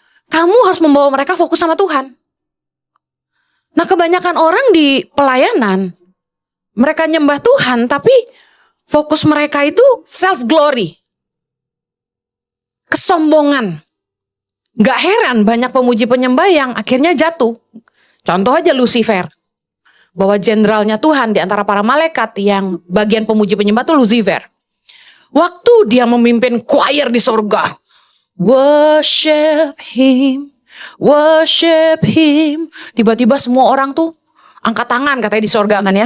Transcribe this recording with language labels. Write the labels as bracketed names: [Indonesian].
[Indonesian] Kamu harus membawa mereka fokus sama Tuhan. Nah kebanyakan orang di pelayanan, mereka nyembah Tuhan, tapi fokus mereka itu self-glory. Kesombongan. Gak heran banyak pemuji penyembah yang akhirnya jatuh. Contoh aja Lucifer. Bahwa jenderalnya Tuhan di antara para malaikat yang bagian pemuji penyembah itu Lucifer. Waktu dia memimpin choir di surga. [English] Worship him, worship him. [Indonesian] Tiba-tiba semua orang tuh angkat tangan katanya di surga kan ya.